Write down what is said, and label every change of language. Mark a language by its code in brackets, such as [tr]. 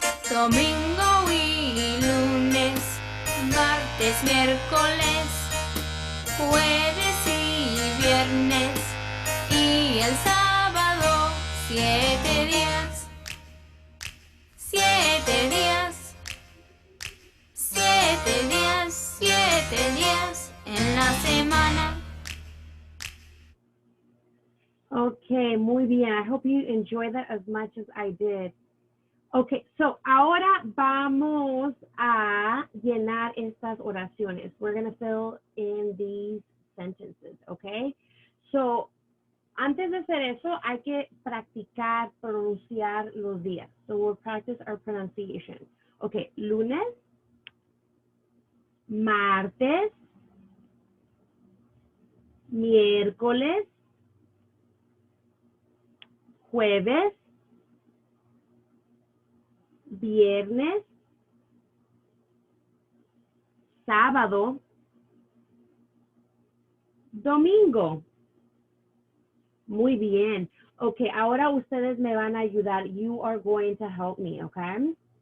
[es] Domingo y lunes, martes, miércoles, jueves y viernes y el sábado. Siete días, siete días, siete días, siete días en la semana. Okay, muy bien. [en] I hope you enjoy that as much as I did. [es] Okay, so ahora vamos a llenar estas oraciones. [en] We're going to fill in these sentences, okay? [es] So, antes de hacer eso, hay que practicar pronunciar los días. [en] So, we'll practice our pronunciation. [es] Okay, lunes, martes, miércoles, jueves, viernes, sábado, domingo. Muy bien. Okay, ahora ustedes me van a ayudar. [en] You are going to help me, okay?